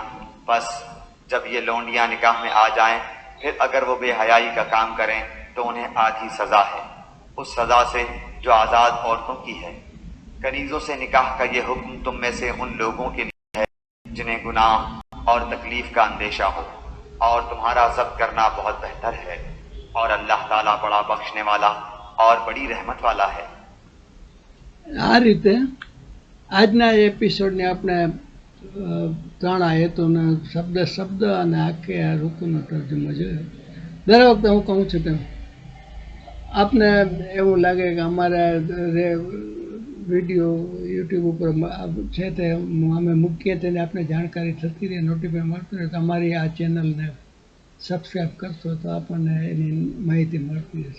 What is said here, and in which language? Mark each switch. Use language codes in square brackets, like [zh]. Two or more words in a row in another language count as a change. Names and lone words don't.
[ur] بس جب یہ لونڈیاں نکاح میں آ جائیں پھر اگر وہ بے حیائی کا کام کریں تو انہیں آدھی سزا ہے اس سزا سے جو آزاد عورتوں کی ہے. کنیزوں سے نکاح کا یہ حکم تم میں سے ان لوگوں کے لیے ہے جنہیں گناہ اور تکلیف کا اندیشہ ہو، اور تمہارا ضبط کرنا بہت بہتر ہے، اور اللہ تعالیٰ بڑا بخشنے والا اور بڑی رحمت والا ہے. [gu] આ રીતે આજના એપિસોડને આપણે 3 આયતોના શબ્દ અને આખે આ રૂકુનો તર્જમો જોયો. દર વખતે હું કહું છું તેમ આપને એવું લાગે કે અમારા વિડીયો યુટ્યુબ ઉપર છે તે અમે મૂકીએ તેને આપણે જાણકારી થતી રહે, નોટિફિકેશન મળતું રહે તો અમારી આ ચેનલને સબસ્ક્રાઈબ કરશો તો આપણને એની માહિતી મળતી રહેશે.